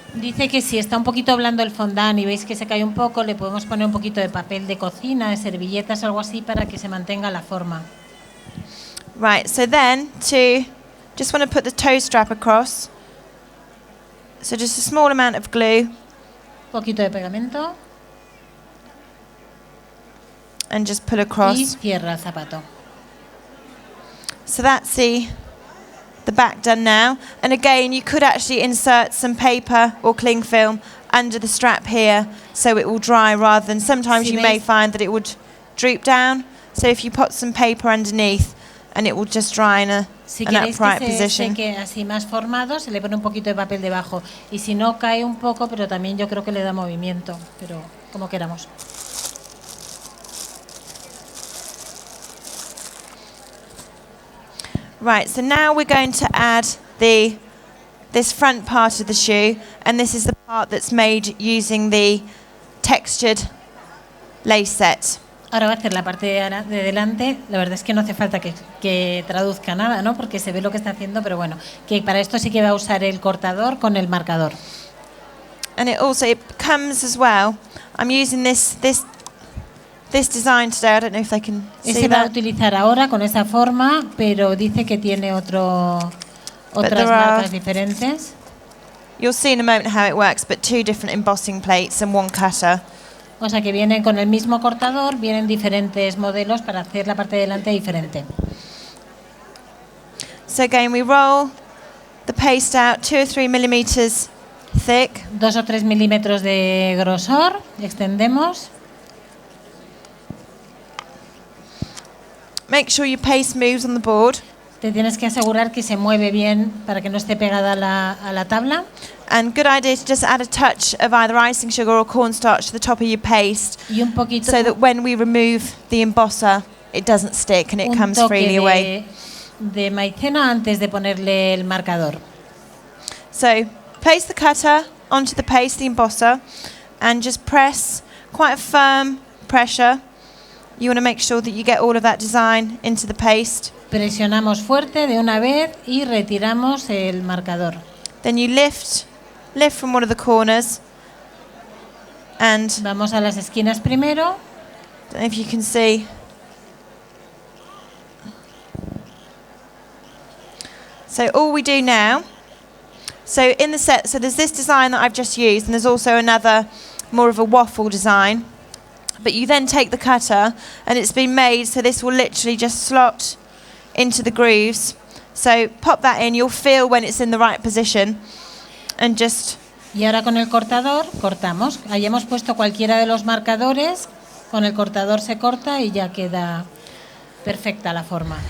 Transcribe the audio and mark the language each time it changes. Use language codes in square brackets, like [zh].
[es] Dice que si está un poquito blando el fondant y veis que se cae un poco, le podemos poner un poquito de papel de cocina, de servilletas, algo así para que se mantenga la forma. [en] Right, so then just want to put the toe strap across. So just a small amount of glue. [es] Poquito de pegamento. [en] And just pull across. [es] Y cierra el zapato. [en] So that's the back done now. And again, you could actually insert some paper or cling film under the strap here so it will dry rather than sometimes you may find that it would droop down. So if you put some paper underneath and it will just dry in an upright position. [es] Si queréis que así más formado, se le pone un poquito de papel debajo. Y si no, cae un poco, pero también yo creo que le da movimiento. Pero como queramos. [en] Right, so now we're going to add this front part of the shoe, and this is the part that's made using the textured lace set. [es] Ahora va a hacer la parte de delante. La verdad es que no hace falta que traduzca nada, ¿no? Porque se ve lo que está haciendo, pero bueno, que para esto sí que va a usar el cortador con el marcador. [en] And it comes as well. I'm using this design today. I don't know if they can see [es] Ese va a [en] that. [es] utilizar ahora con esa forma, pero dice que tiene otras marcas diferentes. [en] You'll see in a moment how it works, but 2 different embossing plates and 1 cutter. [es] O sea que vienen con el mismo cortador, vienen diferentes modelos para hacer la parte de delante diferente. [en] So again, we roll the paste out 2 or 3 millimeters thick. [es] 2 o 3 milímetros de grosor, extendemos. [en] Make sure your paste moves on the board. [es] Te tienes que asegurar que se mueve bien para que no esté pegada a la tabla. [en] And good idea to just add a touch of either icing sugar or cornstarch to the top of your paste, [es] Y un poquito, [en] so that when we remove the embosser, it doesn't stick and it comes freely away. [es] De maicena antes de ponerle el marcador. [en] So place the cutter onto the paste, the embosser, and just press quite a firm pressure. You want to make sure that you get all of that design into the paste. [es] Presionamos fuerte de una vez y retiramos el marcador. [en] Then you lift from one of the corners, and [es] Vamos a las esquinas primero. [en] don't know if you can see. So all we do now, so in the set, so there's this design that I've just used, and there's also another more of a waffle design. But you then take the cutter, and it's been made so this will literally just slot into the grooves. So pop that in, you'll feel when it's in the right position, and just... [es] Y ahora con el cortador cortamos. Ahí hemos puesto cualquiera de los marcadores Con el cortador se corta y ya queda perfecta la forma.